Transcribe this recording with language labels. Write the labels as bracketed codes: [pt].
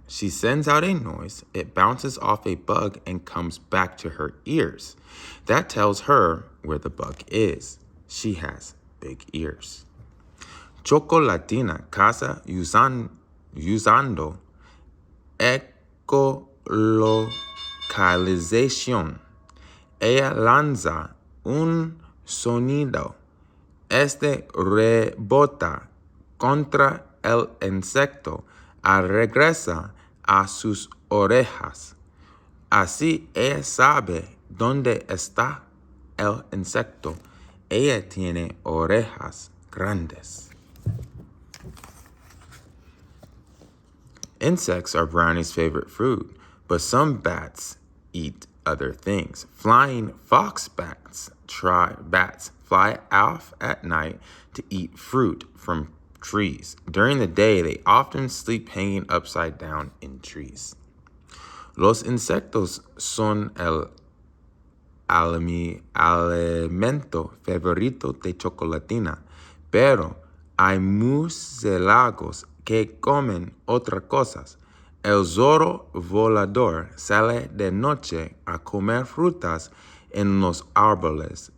[en] She sends out a noise, it bounces off a bug and comes back to her ears. That tells her where the bug is. She has big ears. [es] Chocolatina caza usando echolocalización. Ella lanza un sonido. Este rebota contra el insecto y regresa a sus orejas. Así ella sabe dónde está el insecto. Ella tiene orejas grandes. [en] Insects are Brownie's favorite food, but some bats eat other things. Flying fox bats fly off at night to eat fruit from trees. During the day, they often sleep hanging upside down in trees. [es] Los insectos son el alimento favorito de Chocolatina, pero hay murciélagos que comen otras cosas. El zorro volador sale de noche a comer frutas en los árboles.